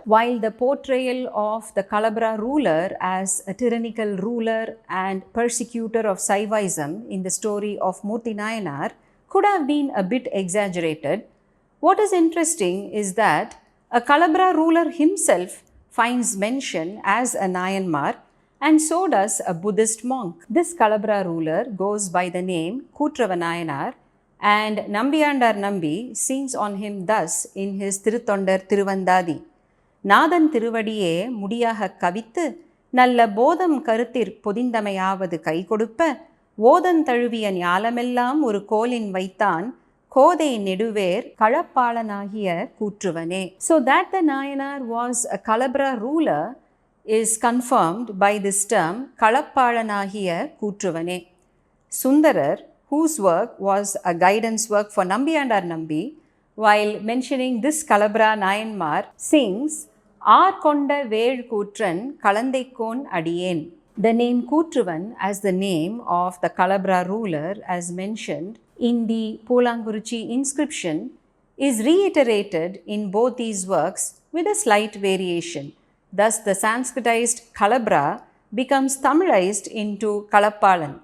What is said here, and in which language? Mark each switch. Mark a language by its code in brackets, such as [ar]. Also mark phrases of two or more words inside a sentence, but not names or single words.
[en] While the portrayal of the Kalabhras ruler as a tyrannical ruler and persecutor of Saivism in the story of Murthy Nayanar could have been a bit exaggerated, what is interesting is that a Kalabhras ruler himself finds mention as a Nayanmar, and so does a Buddhist monk. This Kalabhras ruler goes by the name Kootrava Nayanar, and Nambiyandar Nambi sings on him thus in his Tirutondar Tiruvandadi. [ta] நாதன் திருவடியே முடியாகக் கவித்து, நல்ல போதம் கருத்திற் பொதிந்தமையாவது கை கொடுப்ப, ஓதம் தழுவிய ஞாலமெல்லாம் ஒரு கோலின் வைத்தான், கோதை நெடுவேற் களப்பாளனாகிய கூற்றுவனே. [en] So that the Nayanar was a Kalabhras ruler is confirmed by this term [ta] களப்பாளனாகிய கூற்றுவனே. [en] Sundarar, whose work was a guidance work for Nambiyandar Nambi, while mentioning this Kalabhras Nayanmar, sings [ta] ஆர் கொண்ட வேற் கூற்றன் களந்தைக்கோன் அடியேன். [en] The name Kootruvan as the name of the Kalabhras ruler, as mentioned in the Pulangurichi inscription, is reiterated in both these works with a slight variation. Thus, the Sanskritized Kalabhras becomes Tamilized into Kalappalan.